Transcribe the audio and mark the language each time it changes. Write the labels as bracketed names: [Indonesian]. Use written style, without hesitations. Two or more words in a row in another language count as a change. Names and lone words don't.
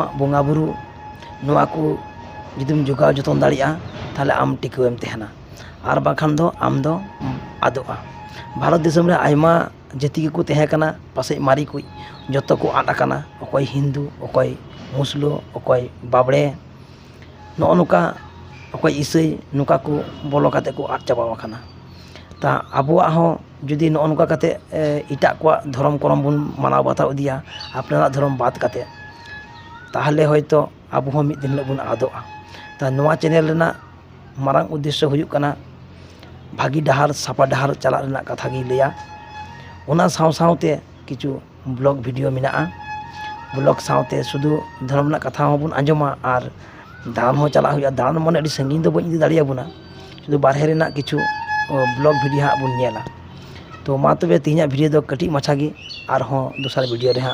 [Santali] बोंगा बुरु नुआ को जुदीम जुगाव जतन दाड़िया ताहले आम टिकावेम तहना आर बाखान दो आम दो आदोआ भारत दिसम रे आयमा जाति को तहे कना पासे मारी को जतो को आद आकाना अकय हिंदू अकय मुसलो अकय बाबड़े नो नुका अकय ईसाई नुका को बोलो काते को आद चाबा आकाना ता आबुआ हो जुदी नो नुका काते इटा को धर्म करम बुन मानाव बाताव दिया अपना धर्म बात काते ताहले होयतो आबो हो मिद दिन बुन आदोआ ता नोआ चैनल रेना मारांग उद्देश्य हुयुक कना भागी डहार सापा डहार चला रेना कथा गी लैया उना साव सावते किछु ब्लॉग वीडियो मेना ब्लॉग सावते शुधु धर्म ना कथा होबुन आंजमा और दान हो चला हुआ दान मन अड़ी संगीन दो बन इदी दाड़िया बुना शुधु बारहे रेना किछु ब्लॉग वीडियो हाँ बुन नेला तो मा तबे तिहिना वीडियो दो कटी माछा गी और हो दूसरा वीडियो रे हाँ